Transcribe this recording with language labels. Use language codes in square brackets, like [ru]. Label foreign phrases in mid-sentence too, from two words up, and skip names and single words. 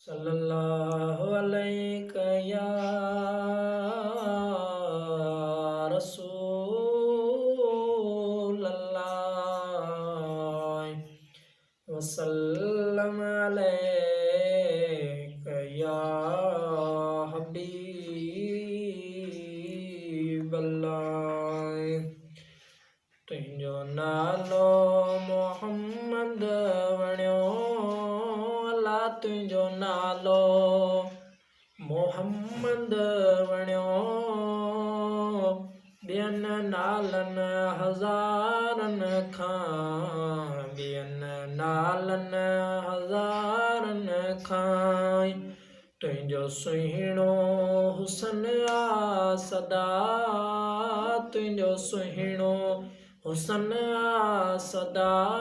[ar] صلی اللہ علیک یا رسول اللہ، وسلم علیک یا حبیب اللہ۔ [sd] تنهنجو نالو محمد وڻيو، الله تنهنجو نالو محمد وڻيو، ٻين نالن هزارن کان، ٻين نالن هزارن کان، تنهنجو سهڻو حسن آ سدا، تنهنجو سهڻو حسن آ سدا،